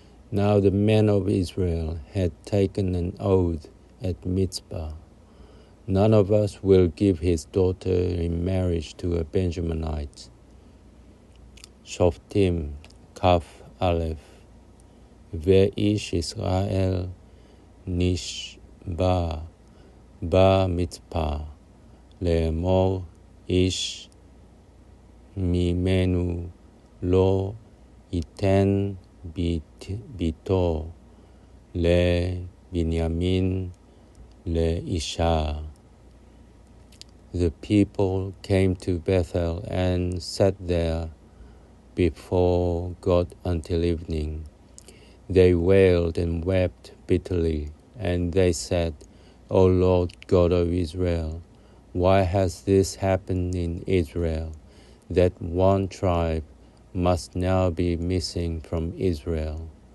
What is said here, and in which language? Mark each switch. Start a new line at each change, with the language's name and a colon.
English: Now the men of Israel had taken an oath at Mizpah. None of us will give his daughter in marriage to a Benjaminite.
Hebrew: שופטים כ"א. ואיש ישראל נשבע במצפה לאמור, איש ממנו לא ייתן ביתו לבנימין לאישה.
English: The people came to Bethel and sat there before God until evening. They wailed and wept bitterly, and they said, O Lord God of Israel, why has this happened in Israel, that one tribe must now be missing from Israel?